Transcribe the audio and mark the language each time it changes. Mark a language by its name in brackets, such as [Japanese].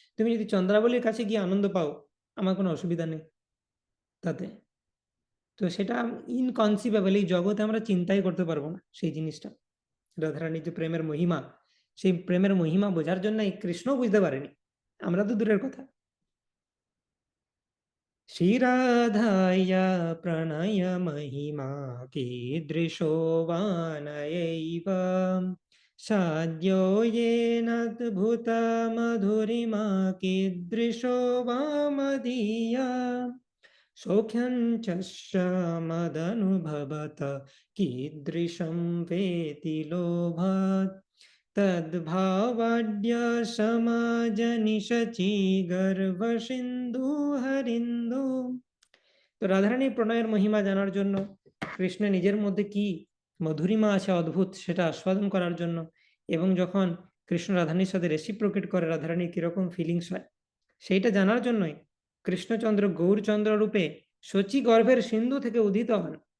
[Bangla] তুমি যদি চন্দ্রাবলীর কাছে গিয়ে আনন্দ পাও, আমার কোনো অসুবিধা নেই তাতে। তো সেটা ইনকনসিভেবল, এই জগতে আমরা চিন্তাই করতে পারবো না সেই জিনিসটা। রাধারানীর যে প্রেমের মহিমা, সেই প্রেমের মহিমা বোঝার জন্য কৃষ্ণ বুঝতে পারেনি, আমরা তো দূরের কথা। [Sanskrit] শ্রীরাধায়া প্রণয় মহিমা কীদৃশো বানয়ৈব, সাদ্यो येनाद्भुत मधुरिमा कीदृशो वा मदीया, सौख्यं च मदनुभवत कीदृशं वेति लोभात्, तद्भावाड्य समाजनिशचि गर्भ सिंधु हरिंदु। [Bangla] তো রাধারানীর প্রণয়ের মহিমা জানার জন্য, কৃষ্ণ নিজের মধ্যে কি মধুরিমা আছে অদ্ভুত, সেটা আস্বাদন করার জন্য, এবং যখন কৃষ্ণ রাধারানীর সাথে রেসিপ্রোকেট করে রাধারানীর কিরকম ফিলিংস হয়, সেইটা জানার জন্যই কৃষ্ণচন্দ্র গৌরচন্দ্র রূপে শচী গর্ভের সিন্ধু থেকে উদিত হন।